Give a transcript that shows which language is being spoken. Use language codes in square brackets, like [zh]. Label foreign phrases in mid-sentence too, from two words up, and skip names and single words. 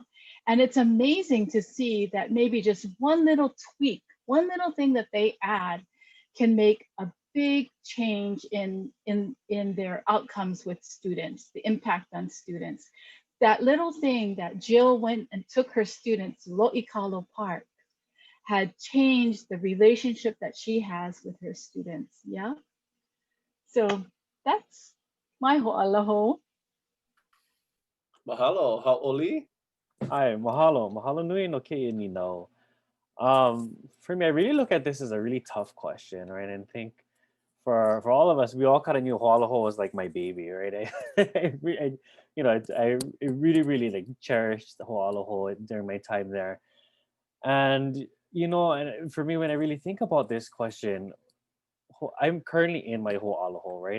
[en] And it's amazing to see that maybe just one little tweak, one little thing that they add can make a big change in their outcomes with students, the impact on students. That little thing that Jill went and took her students to Lo'ikalo Park had changed the relationship that she has with her students, yeah? So that's my ho'alaho. [haw] Mahalo, Hau'oli. Hi, mahalo. Mahalo nui no ke'e ni no. [en] For me, I really look at this as a really tough question, right? And think for all of us, we all kind of knew Ho'aloho was like my baby, right? I really, really like cherished the Ho'aloho during my time there. And, and for me, when I really think about this question, I'm currently in my Ho'aloho, right?